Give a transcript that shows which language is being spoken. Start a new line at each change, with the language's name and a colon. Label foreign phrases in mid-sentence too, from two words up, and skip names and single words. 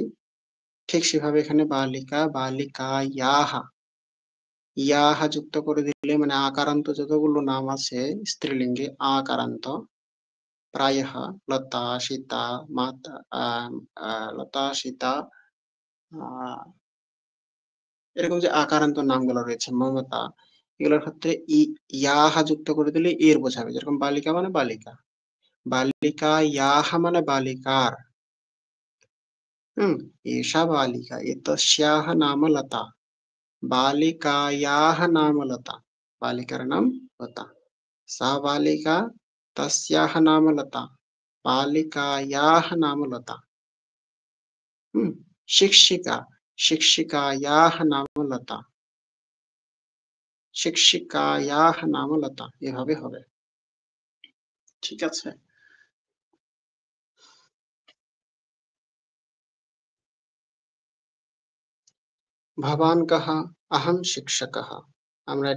Bangla: ঠিক সেভাবে এখানে বালিকা, বালিকায়াः, ইয়াহা যুক্ত করে দিলে মানে আকারান্ত যতগুলো নাম আছে স্ত্রীলিঙ্গে আকারান্ত, প্রায়ः লতা, সীতা, মাতা, লতা, সীতা, এরকম যে আকারান্ত নামগুলো রয়েছে, মমতা, এগুলোর ক্ষেত্রে ইয়াহা যুক্ত করে দিলে এর বোঝাবে। যেরকম বালিকা মানে বালিকা, বালিকা ইয়াহা মানে বালিকার,
Sanskrit: एषा बालिका एतस्याः नाम लता बालिकायाः नाम लता
Bangla: বালিকার নাম লতা
Sanskrit: सा बालिका तस्याः नाम लता बालिकायाः नाम लता शिक्षिका शिक्षिकायाः नाम लता শিক্ষিকায়াহ নাম লতা
Bangla: এভাবে হবে ঠিক আছে
Sanskrit: ভবান কাহা আহম শিক্ষকः
Bangla: আমরা এটা